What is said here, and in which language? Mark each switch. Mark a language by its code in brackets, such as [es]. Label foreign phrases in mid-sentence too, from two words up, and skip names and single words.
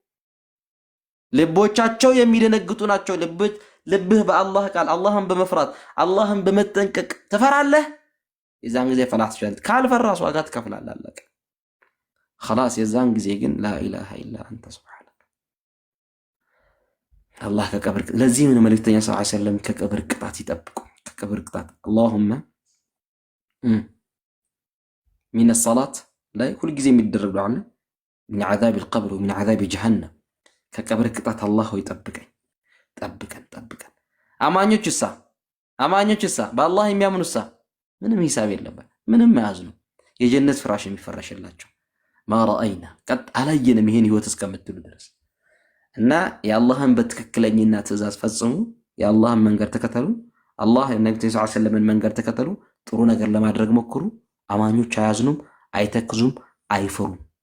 [am] ልቦቻቸው የሚደነግጡ ናቸው። ልብህ በአላህ ቃል አላህን በመፍራት አላህን በመጠንቀቅ ትፈራለህ። የዛን ጊዜ ፈላህ ትችላለህ። ካልፈራ ዋጋ ትከፍላለህ። አለቀ خلاص። የዛን ጊዜ ግን [ar] لا إله إلا أنت سبحانك [am] አላህ ከቀብር ለዚህ ምን መልእክተኛ [ar] صلى الله عليه وسلم [am] ከቀብር ቅጣት ይጠብቁ። ከቀብር ቅጣት اللهم [ar] من الصلاة [am] ላይ ሁልጊዜ የሚደረግ ዱዓ አለ [ar] من عذاب القبر ومن عذاب جهنم [am] ከቀብር ቅጣት አላህ ሆይ ጠብቀን። አማኞችሳ በአላህ የሚያምኑሳ ምንም ሂሳብ የለበት፣ ምንም ያዝኑ የጀነት ፍራሽ የሚፈረሽላቸው ማራአይና ቀጥ አላየንም ይሄን ህይወት እስከምትሉ ድረስ እና የአላህን በትክክለኛና ትእዛዝ ፈጽሙ። የአላህን መንገድ ተከተሉ። አላህ ነብዩ [ar] صلى الله عليه وسلم [am] መንገድ ተከተሉ። ጥሩ ነገር ለማድረግ ሞክሩ። አማኞች አያዝኑም፣ አይተክዙም፣ አይፈሩም።